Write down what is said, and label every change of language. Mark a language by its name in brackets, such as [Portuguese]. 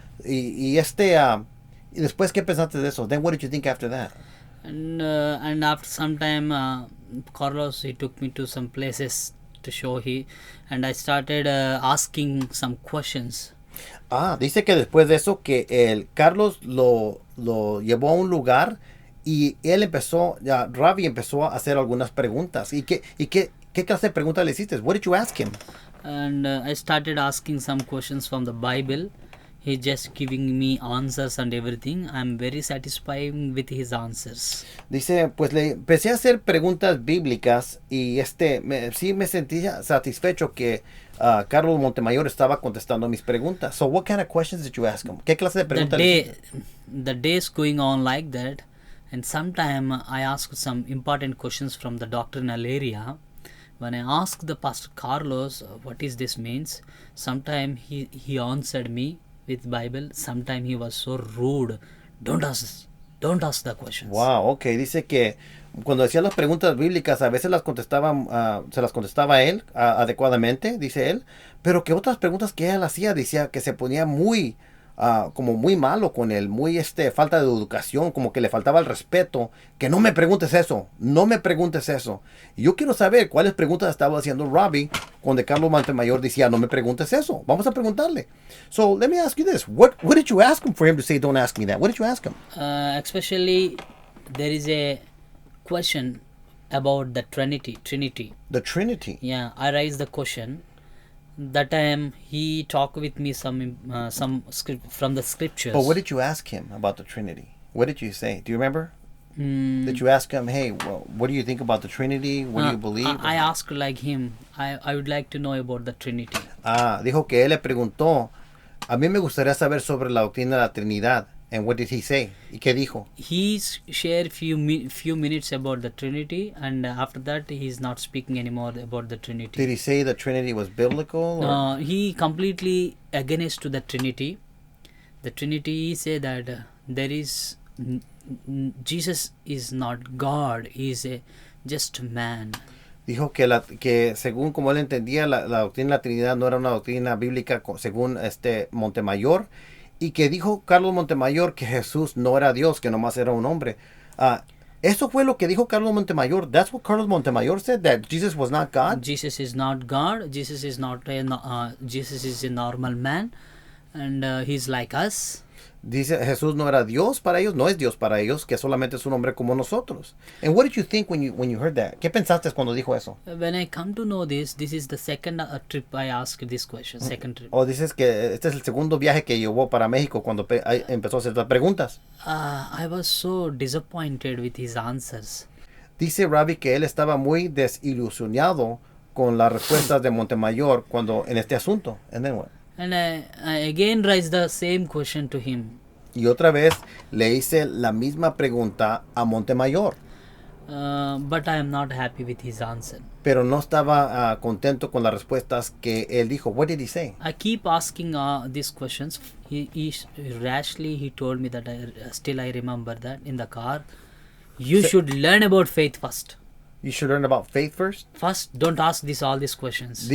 [Spanish] Y después, ¿qué pensaste de eso? [English] Then what did you think after that? And after some time, Carlos, he took me to some places to show he, and I started asking some questions. [Spanish] Dice que después de eso que el Carlos lo llevó a un lugar y él empezó, ya Ravi empezó a hacer algunas preguntas. ¿Qué clase de preguntas le hiciste? [English] What did you ask him? And I started asking some questions from the Bible. He's just giving me answers and everything. I'm very satisfied with his answers. [Spanish] Dice, pues le empecé a hacer preguntas bíblicas y sí me sentía satisfecho que Carlos Montemayor estaba contestando mis preguntas. [English] So what kind of questions did you ask him? [Spanish] ¿Qué clase de preguntas le hiciste? [English] The day's going on like that, and sometime I ask some important questions from the doctrinal area. When I asked the Pastor Carlos what is this means, sometime he answered me with Bible. Sometime he was so rude. Don't ask the questions. Wow, ok. [Spanish] Dice que cuando hacía las preguntas bíblicas a veces se las contestaba él adecuadamente, dice él, pero que otras preguntas que él hacía decía que se ponía como muy malo con él, muy falta de educación, como que le faltaba el respeto, que no me preguntes eso, no me preguntes eso. Y yo quiero saber cuáles preguntas estaba haciendo Ravi cuando Carlos Montemayor decía, no me preguntes eso, vamos a preguntarle. [English] So, let me ask you this, what did you ask him for him to say, don't ask me that? What did you ask him? Especially, there is a question about the Trinity. The Trinity? Yeah, I raised the question. That time he talked with me some script from the scriptures. But what did you ask him about the Trinity? What did you say? Do you remember? Did you ask him, hey, well, what do you think about the Trinity? What do you believe? I asked like him. I would like to know about the Trinity. [Spanish] Dijo que él le preguntó, a mí me gustaría saber sobre la doctrina de la Trinidad. [English] And what did he say? [Spanish] ¿Y qué dijo? [English] He shared few minutes about the Trinity, and after that he's not speaking anymore about the Trinity. Did he say the Trinity was biblical? Or? He completely against to the Trinity. The Trinity, he said that there is Jesus is not God. He is a just man. [Spanish] Dijo que según como él entendía la doctrina de la Trinidad no era una doctrina bíblica según Montemayor. Y que dijo Carlos Montemayor que Jesús no era Dios, que nomás era un hombre. Eso fue lo que dijo Carlos Montemayor. [English] That's what Carlos Montemayor said, that Jesus was not God. Jesus is not God. Jesus is not Jesus is a normal man, and he's like us. [Spanish] Dice Jesús no era Dios para ellos, no es Dios para ellos, que solamente es un hombre como nosotros. [English] And what did you think when you heard that? [Spanish] ¿Qué pensaste cuando dijo eso? [English] When I come to know this is the second trip I asked this question. Second trip. [Spanish] O dices que este es el segundo viaje que llevó para México cuando empezó a hacer las preguntas. [English] I was so disappointed with his answers. [Spanish] Dice Ravi que él estaba muy desilusionado con las respuestas de Montemayor en este asunto. [English] And then what? And I again raised the same question to him. [Spanish] Y otra vez le hice la misma pregunta a Montemayor. [English] But I am not happy with his answer. [Spanish] Pero no estaba contento con las respuestas que él dijo. [English] What did he say? I keep asking these questions. He rashly told me that I remember that in the car. You should learn about faith first. You should learn about faith first. First, don't ask all these questions.